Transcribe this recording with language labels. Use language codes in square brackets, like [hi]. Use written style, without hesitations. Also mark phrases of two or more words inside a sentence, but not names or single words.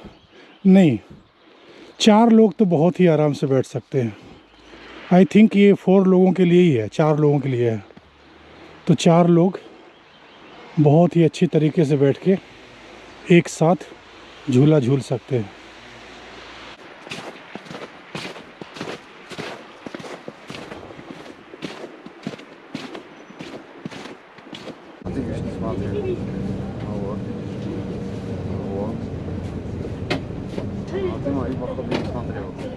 [hi] नहीं, 4 लोग तो बहुत ही आराम से बैठ सकते हैं। [en] I think [hi] ये 4 लोगों के लिए ही है, 4 लोगों के लिए है। तो 4 लोग बहुत ही अच्छी तरीके से बैठ के एक साथ झूला झूल सकते हैं। [ru] Ты видишь, не смотри. Вот. Вот. А ты мои походу не смотрел.